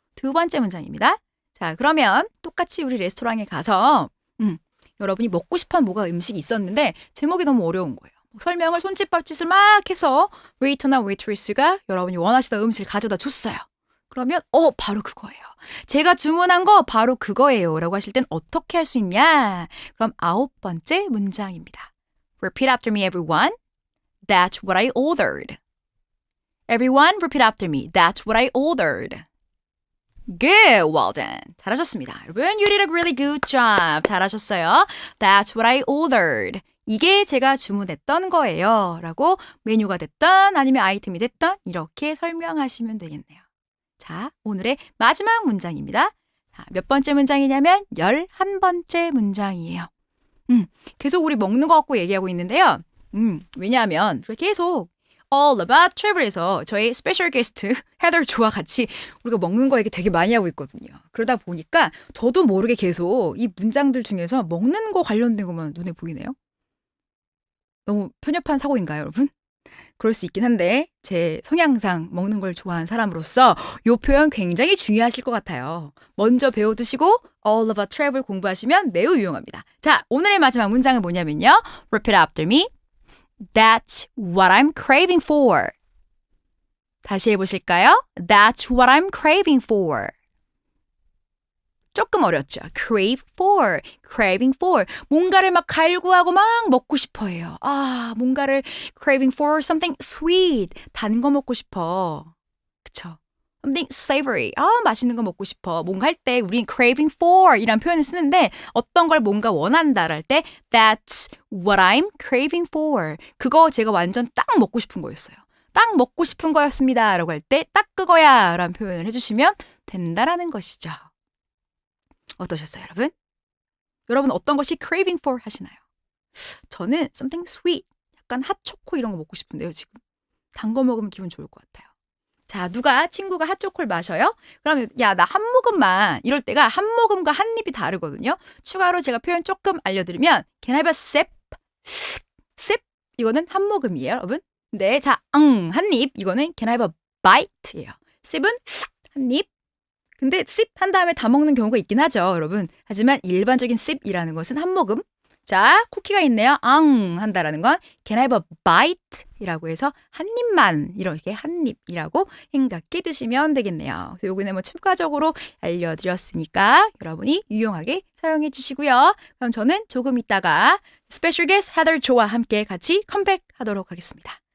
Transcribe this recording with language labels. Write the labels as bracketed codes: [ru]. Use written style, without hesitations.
[ko] 두 번째 문장입니다. 자, 그러면 똑같이 우리 레스토랑에 가서 여러분이 먹고 싶은 뭐가 음식이 있었는데 제목이 너무 어려운 거예요. 설명을 손짓발짓을 막 해서 웨이터나 웨이트리스가 여러분이 원하시던 음식을 가져다 줬어요. 그러면 바로 그거예요. 제가 주문한 거 바로 그거예요 라고 하실 땐 어떻게 할 수 있냐? 그럼 9번째 문장입니다. [en] Repeat after me, everyone. That's what I ordered. Everyone repeat after me. That's what I ordered. Good, well done. [ko] 잘하셨습니다. 여러분, [en] you did a really good job. [ko] 잘하셨어요. [en] That's what I ordered. [ko] 이게 제가 주문했던 거예요. 라고 메뉴가 됐던 아니면 아이템이 됐던 이렇게 설명하시면 되겠네요. 자, 오늘의 마지막 문장입니다. 자, 몇 번째 문장이냐면 11번째 문장이에요. 계속 우리 먹는 거 갖고 얘기하고 있는데요. 왜냐하면 계속 All About Travel에서 저희 스페셜 게스트 헤더 조와 같이 우리가 먹는 거 얘기 되게 많이 하고 있거든요. 그러다 보니까 저도 모르게 계속 이 문장들 중에서 먹는 거 관련된 것만 눈에 보이네요. 너무 편협한 사고인가요, 여러분? 그럴 수 있긴 한데 제 성향상 먹는 걸 좋아하는 사람으로서 이 표현 굉장히 중요하실 것 같아요. 먼저 배워두시고 All About Travel 공부하시면 매우 유용합니다. 자, 오늘의 마지막 문장은 뭐냐면요. [en] Repeat after me. That's what I'm craving for. [ko] 다시 해보실까요? [en] That's what I'm craving for. 조금 어렵죠. Crave for, craving for. [ko] 뭔가를 막 갈구하고 막 먹고 싶어 해요. 뭔가를 [en] craving for something sweet. [ko] 단 거 먹고 싶어. 그쵸? [en] Something savory. [ko] 맛있는 거 먹고 싶어. 뭔가 할 때 우린 craving for 이란 표현을 쓰는데 어떤 걸 뭔가 원한다 할 때 [en] That's what I'm craving for. [ko] 그거 제가 완전 딱 먹고 싶은 거였어요. 딱 먹고 싶은 거였습니다. 라고 할 때 딱 그거야 라는 표현을 해주시면 된다라는 것이죠. 어떠셨어요, 여러분? 여러분 어떤 것이 craving for 하시나요? 저는 [en] something sweet, [ko] 약간 핫초코 이런 거 먹고 싶은데요, 지금. 단 거 먹으면 기분 좋을 것 같아요. 자, 친구가 핫초코를 마셔요? 그러면 야, 나 한 모금만 이럴 때가 한 모금과 한 입이 다르거든요. 추가로 제가 표현 조금 알려드리면 [en] Can I have a sip? sip? [ko] 이거는 한 모금이에요, 여러분. 네, 자, 한 입. 이거는 [en] Can I have a bite예요. [ko] sip은 한 입. 근데 sip 한 다음에 다 먹는 경우가 있긴 하죠, 여러분. 하지만 일반적인 sip이라는 것은 한 모금. 자, 쿠키가 있네요. 한다라는 건 [en] Can I have a bite? [ko] 이라고 해서 한 입만 이렇게 한 입이라고 생각해 드시면 되겠네요. 그래서 요거는 추가적으로 알려드렸으니까 여러분이 유용하게 사용해 주시고요. 그럼 저는 조금 있다가 스페셜 게스트 헤더 조와 함께 같이 컴백하도록 하겠습니다.